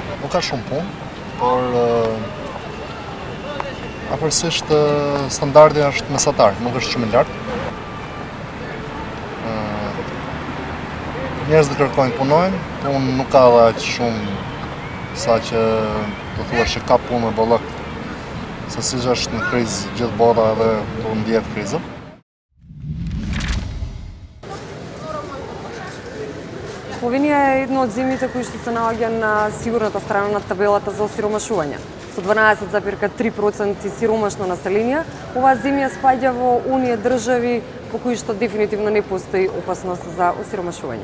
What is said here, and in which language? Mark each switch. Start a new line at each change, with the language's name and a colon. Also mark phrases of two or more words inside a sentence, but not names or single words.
Albanian: Nuk ka shumë punë, por afërsisht standardi është mesatar, nuk është shumë i lartë. Njerëzit kërkojnë punojnë, punë nuk ka dhe aq shumë sa që do thua që ka punë me bollok, se siç është në krizë gjithë bota edhe do ndihet kriza.
Macedonian: Словенија е едно од земјите кои што се наоѓа на сигурната страна на табелата за осиромашување. Со 12,3% сиромашно население, оваа земја спаѓа во оние држави по кои што дефинитивно не постои опасност за осиромашување.